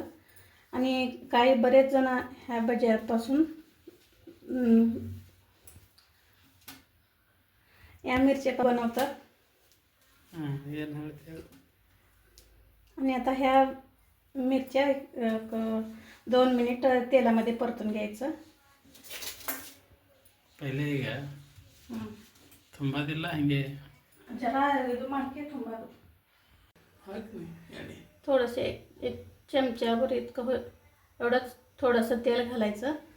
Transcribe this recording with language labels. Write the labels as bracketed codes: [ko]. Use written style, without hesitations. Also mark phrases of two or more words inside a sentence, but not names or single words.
[mr] आणि काही बरेच जण ह्या भज्यापासून या मिरच्या बनवतात. आणि आता ह्या मिरच्या 2 मिनिट तेलामध्ये परतून घ्यायचं. [kn] पहिले ಈಗ ತುಂಬಾದಿಲ್ಲ ಹಂಗೆ जरा ಇದು ಮಾಡ್ಕೆ ತುಂಬಾದು ಹಾಕ್ತೀನಿ ಎಣ್ಣೆ [mr] थोडंसे 1 चमच्यावर इतकं एवढंच थोडंसं तेल घालायचं.